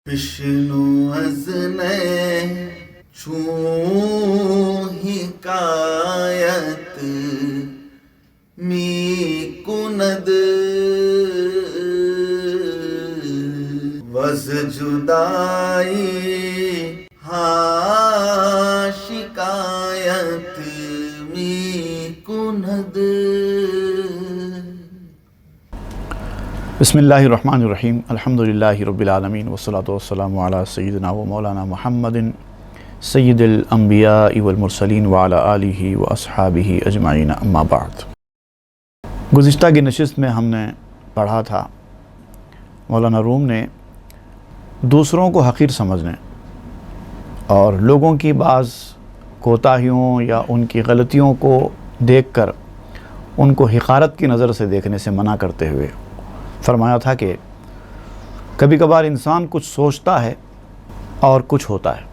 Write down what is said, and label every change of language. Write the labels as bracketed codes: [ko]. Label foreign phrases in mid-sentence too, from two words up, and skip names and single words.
[fa] بشنو از چون حکایت می کند وز جدائی ها شکایت می کند. [ar] بسم اللہ الرحمن الرحیم. الحمدللہ رب العالمین والصلاة والسلام علی سیدنا و مولانا محمد سید الانبیاء والمرسلین وعلی آلہ واصحابہ اجمعین، اما بعد. [ur] گزشتہ کی نشست میں ہم نے پڑھا تھا مولانا روم نے دوسروں کو حقیر سمجھنے اور لوگوں کی بعض کوتاہیوں یا ان کی غلطیوں کو دیکھ کر ان کو حقارت کی نظر سے دیکھنے سے منع کرتے ہوئے فرمایا تھا کہ کبھی کبھار انسان کچھ سوچتا ہے اور کچھ ہوتا ہے.